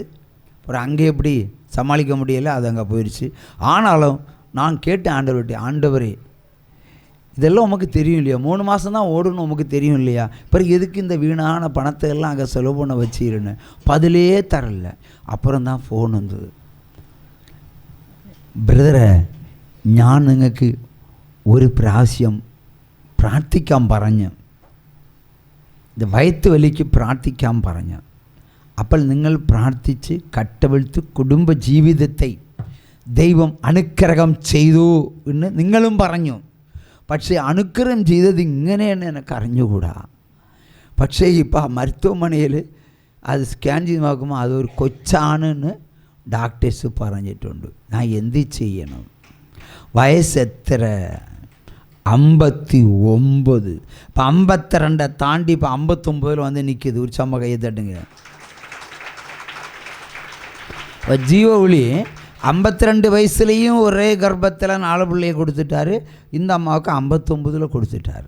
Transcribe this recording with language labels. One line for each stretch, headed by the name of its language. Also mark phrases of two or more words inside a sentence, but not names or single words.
Tamil: அப்புறம் அங்கே எப்படி சமாளிக்க முடியலை, அது அங்கே போயிடுச்சு. ஆனாலும் நான் கேட்டேன் ஆண்டவர்கிட்ட, ஆண்டவரே இதெல்லாம் உமக்கு தெரியும் இல்லையா, 3 மாதம் தான் ஓடணும் உமக்கு தெரியும் இல்லையா, பிறகு எதுக்கு இந்த வீணான பணத்தை எல்லாம் அங்கே செலவு பண்ண வச்சிருன்னு பதிலே தரல. அப்புறம் தான் ஃபோன் வந்தது.
Malayalam: ബ്രദറെ ഞാൻ നിങ്ങൾക്ക് ഒരു പ്രാവശ്യം പ്രാർത്ഥിക്കാൻ പറഞ്ഞു, ഇത് വയറ്റ് വലിക്ക് പ്രാർത്ഥിക്കാൻ പറഞ്ഞു. അപ്പോൾ നിങ്ങൾ പ്രാർത്ഥിച്ച് കട്ടവെളുത്ത് കുടുംബജീവിതത്തെ ദൈവം അനുഗ്രഹം ചെയ്തു എന്ന് നിങ്ങളും പറഞ്ഞു. പക്ഷേ അനുഗ്രഹം ചെയ്തത് ഇങ്ങനെയെന്ന് എനിക്ക് അറിഞ്ഞുകൂടാ. പക്ഷേ ഇപ്പോൾ ആ മരുത്തുവമനയിൽ അത് സ്കാൻ ചെയ്ത് നോക്കുമ്പോൾ അതൊരു കൊച്ചാണെന്ന് ഡോക്ടേഴ്സ് പറഞ്ഞിട്ടുണ്ട്. ഞാൻ എന്ത് ചെയ്യണം? വയസ്സ് എത്ര? 59.
Tamil: இப்போ 52 தாண்டி இப்போ 59 வந்து நிற்கிது. ஒரு சம்ம கையை தட்டுங்க. இப்போ ஜீவ ஒளி 52 வயசுலேயும் ஒரே கர்ப்பத்தில் 4 பிள்ளையை கொடுத்துட்டாரு. இந்த அம்மாவுக்கு 59 கொடுத்துட்டாரு.